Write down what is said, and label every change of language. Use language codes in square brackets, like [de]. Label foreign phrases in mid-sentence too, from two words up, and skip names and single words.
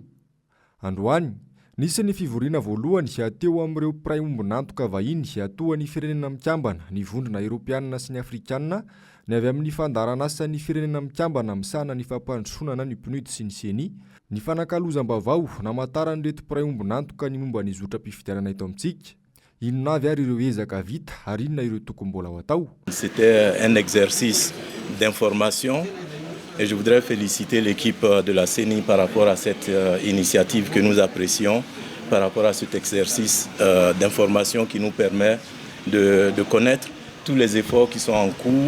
[mg] Androany, nisy ny fivoriana voalohany ateo amin'ireo pray ombinantoka vahiny atoan'ny firenena mikambana, ny vondrona Europianina sy ny Afrikanina, ny avy amin'ny fandarana asan'ny firenena mikambana misahana ny fampandrosoana ny PNUD sy ny seni, ny fanakalozam-bavao namantaran'ireto pray ombinantoka ny momba ny zotra-pifidianana eto amintsika. Inona avy ary ireo ezaka vita ary inona ireo tokony mbola ho atao. [fr] C'était un exercice d'information et je voudrais féliciter l'équipe de la CENI par rapport à cette initiative que nous apprécions, par rapport à cet exercice d'information qui nous permet de connaître tous les efforts qui sont en cours.